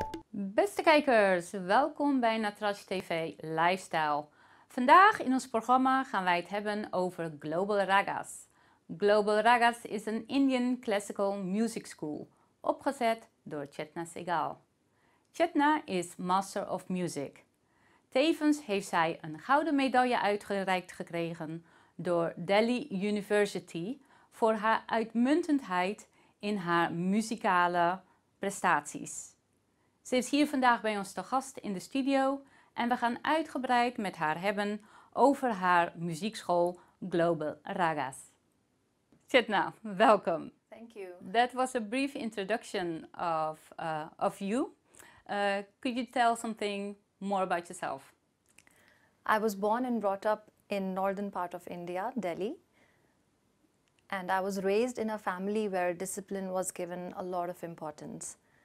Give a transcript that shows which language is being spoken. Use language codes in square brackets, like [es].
[nl] Beste kijkers, welkom bij Natrajtv Lifestyle. Vandaag in ons programma gaan wij het hebben over Global Ragas. Global Ragas is een Indian classical music school, opgezet door Chetna Segal. Chetna is Master of Music. Tevens heeft zij een gouden medaille uitgereikt gekregen door Delhi University voor haar uitmuntendheid in haar muzikale prestaties. Ze is hier vandaag bij ons te gast in de studio en we gaan uitgebreid met haar hebben over haar muziekschool Global Ragas. [en] Chetna, welcome. Thank you. That was a brief introduction of you. Could you tell something more about yourself? I was born and brought up in northern part of India, Delhi. And I was raised in a family where discipline was given a lot of importance.